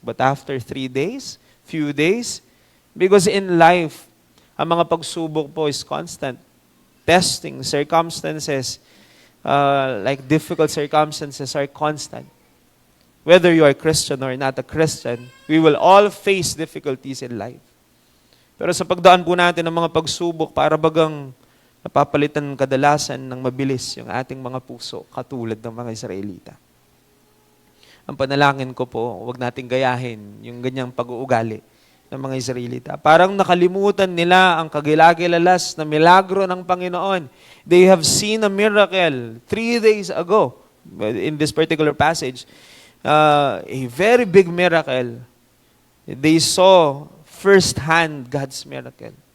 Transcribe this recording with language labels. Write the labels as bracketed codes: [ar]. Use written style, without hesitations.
[en] But after 3 days, few days, because in life, [tl] ang mga pagsubok po [en] is constant. Testing, circumstances, like difficult circumstances are constant. Whether you are Christian or not a Christian, we will all face difficulties in life. [tl] Pero sa pagdaan po natin ng mga pagsubok, para bagang napapalitan kadalasan ng mabilis yung ating mga puso, katulad ng mga Israelita. Ang panalangin ko po, huwag nating gayahin yung ganyang pag-uugali ng mga Israelita. Parang nakalimutan nila ang kagilagilalas na milagro ng Panginoon. [en] They have seen a miracle 3 days ago in this particular passage. A very big miracle. They saw firsthand God's miracle.